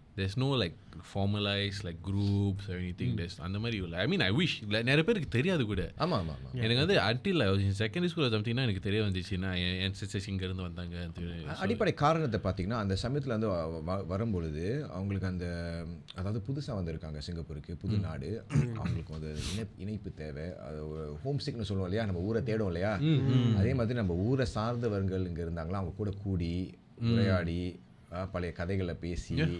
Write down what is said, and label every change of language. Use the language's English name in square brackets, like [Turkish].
[English] There's no like formalized like groups or anything. [Tamil] There's அந்த மாதிரி இல்லை. [English] I mean I wish [Tamil] நிறைய பேருக்கு தெரியாது கூட. ஆமாம். எனக்கு வந்து [English] until I was in secondary school or something [Tamil] எனக்கு தெரிய வந்துச்சுன்னா என் ancestors இங்கேருந்து வந்தாங்க. அடிப்படை காரணத்தை பார்த்தீங்கன்னா அந்த சமயத்தில் வந்து வரும்பொழுது அவங்களுக்கு அந்த அதாவது புதுசாக வந்திருக்காங்க சிங்கப்பூருக்கு, புது நாடு, அவங்களுக்கு வந்து இணைப்பு தேவை. அது ஒரு ஹோம் சிக்னு சொல்லுவோம் இல்லையா, நம்ம ஊரை தேடும் இல்லையா, அதே மாதிரி நம்ம ஊரை சார்ந்தவர்கள் இங்கே இருந்தாங்களா அவங்க கூட கூடி உரையாடி பழைய கதைகளை பேசி